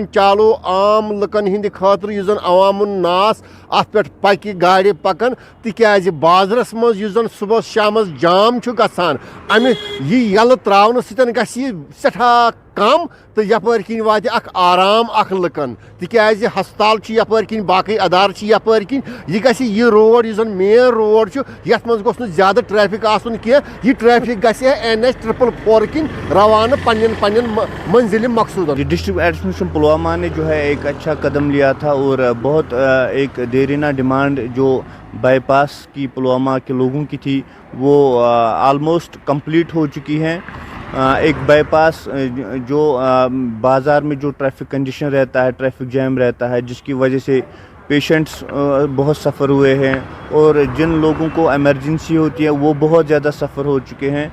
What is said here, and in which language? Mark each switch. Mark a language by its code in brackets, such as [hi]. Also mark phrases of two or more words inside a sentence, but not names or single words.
[ks] چالو عام لکن ہند خاطر اس زن عوام الناس ات پہ پکہ گاڑ پکن تکیاز بازرس مز اس زن صبح شامس جام گژھان امہ یہ یل تراؤن سۭتۍ گژھِ یہِ سٹھا کم تو یپر کن وات اخ آرام اخ لکن تکیاز ہسپتال یپر کن باقی ادار یپر کن یہ گژھِ یہ روڈ اس زن [en] main road [ks] یتھ مز گوٚژھ نہٕ زیادٕ ٹریفک آسُن کینٛہہ یہ ٹریفک گژھِ NH444 کن روانہ پنن منزل مقصودن. [en] district administration [ur] پلوامہ نے جو ہے ایک اچھا قدم لیا تھا اور بہت ایک دیرینہ ڈیمانڈ جو بائی پاس کی پلوامہ کے لوگوں کی تھی وہ [en] almost complete [ur] ہو چکی ہیں. ایک بائی پاس جو بازار میں جو [en] traffic condition [ur] رہتا ہے [en] traffic jam [ur] رہتا ہے جس کی وجہ سے پیشنٹس بہت سفر ہوئے ہیں اور جن لوگوں کو ایمرجنسی ہوتی ہے وہ بہت زیادہ سفر ہو چکے ہیں.